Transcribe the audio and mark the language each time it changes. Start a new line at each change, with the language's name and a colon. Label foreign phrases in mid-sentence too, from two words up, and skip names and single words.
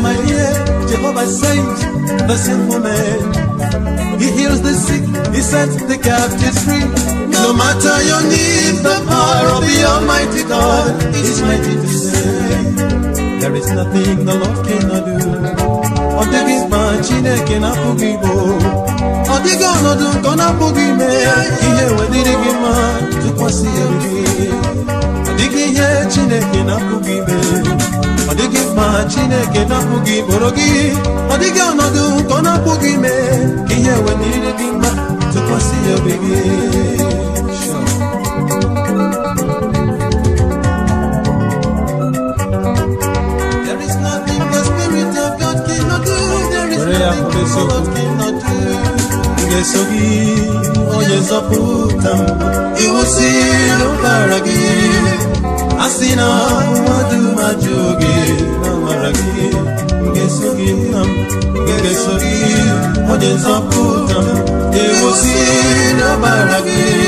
English: My dear, Jehovah saves the sinful man. He heals the sick, he sets the captives free. No matter your need, the power of the Almighty God is mighty to save. There is nothing the Lord cannot do.
Igbo: Ọ dịghị mkpa Chineke na-apụghị igbo. Ọ dịghị ọnọdụ nke ọ na-apụghị ime. Ihe wedịrị gị mma, tụkwasị ya obi gị. Ọ dịghị ihe Chineke na-apụghị ime. Ọ dịghị mkpa Chineke na-apụghị igboro gị. Ọ dịghị ọnọdụ nke ọ na-apụghị ime. Ihe wedịrị gị mma, tụkwasị ya obi gị.
English: Sure. There is nothing the Spirit of God cannot do. There is nothing the Lord cannot do.
Igbo: Ngeso gị, onye nzọpụta m, iwu si n'ụbara gị. A sị na mmadụ majụ gị, n'amara gị. Ngeso gị nna m, ngeso gị, onye nzọpụta m, iwu si n'ụbara gị.